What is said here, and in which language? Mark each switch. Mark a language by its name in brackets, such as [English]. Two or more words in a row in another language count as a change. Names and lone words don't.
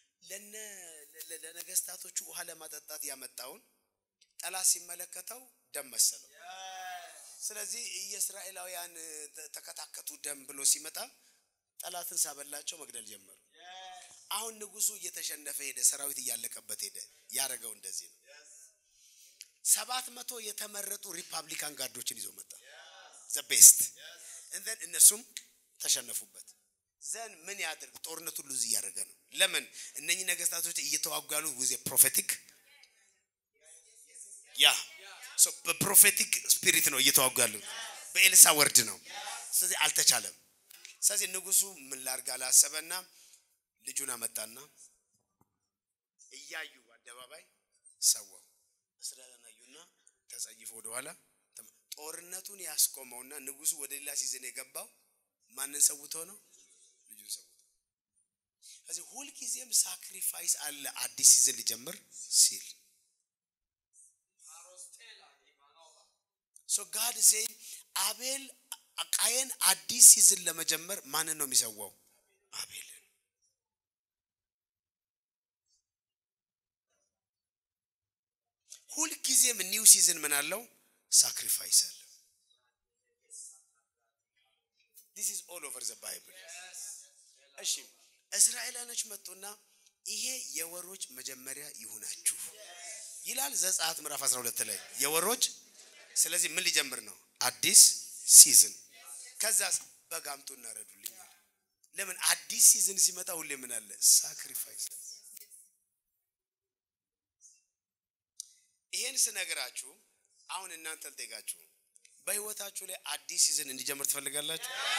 [Amharic] ለነገስታቶቹ ውሃ ለማጠጣት ያመጣውን ጠላት ሲመለከተው ደም መሰለው ስለዚህ የእስራኤላውያን ተከታከቱ ደም ብሎ ሲመጣ ጠላትን ሳበላቸው መግደል ጀመሩ አሁን ንጉሱ እየተሸነፈ ሄደ ሰራዊት እያለቀበት ሄደ ያረጋው እንደዚህ ነው 700 የተመረጡ ሪፐብሊካን ጋርዶችን ይዞ መጣ [English] the best and then [Amharic] እነሱም ተሸነፉበት ዘን ምን ያድርግ ጦርነቱ ሉዝ ያረጋ ነው ለምን እነኚህ ነገስታቶች እየተዋጋሉ [English] with a prophetic so the prophetic spirit [Amharic] ነው እየተዋጋሉ በኤልሳ ወርድ ነው ስለዚህ አልተቻለም ስለዚህ ንጉሱ ምን ላርጋ አላሰበና ልጁን አመጣና እያዩ አደባባይ ሰዋው እስራኤልን አዩና ተጸይፎ ወደ ኋላ ጦርነቱን ያስቆመውና ንጉሱ ወደ ሌላ ሲዝን የገባው ማንን ሰውቶ ነው ልጁን ሰውቶ ስለዚህ ሁሉ ጊዜም ሳክሪፋይስ አለ አዲስ ሲዝን ሊጀምር ሲል [English] so God said [Amharic] አቤል ቃየን አዲስ ሲዝን ለመጀመር ማንን ነው የሚሰዋው አቤልን ሁሉ ጊዜም [English] new season [Amharic] ምን አለው ሳክሪፋይስ አለ [English] this is all over the bible [Amharic] እሺ እስራኤላኖች መጡና ይሄ የወሮች መጀመሪያ ይሁናችሁ ይላል ዘጸአት ምዕራፍ 12 ላይ የወሮች ስለዚህ ምን ሊጀምር ነው አዲስ ሲዝን ከዛስ በጋምጡና ረዱልኝ ለምን አዲስ ሲዝን ሲመጣ ሁሌ ምን አለ ሳክሪፋይስ ይሄን ስነግራችሁ አሁን እናንተ ልጠይቃችሁ በህይወታችሁ ላይ አዲስ ሲዝን እንዲጀምር ትፈልጋላችሁ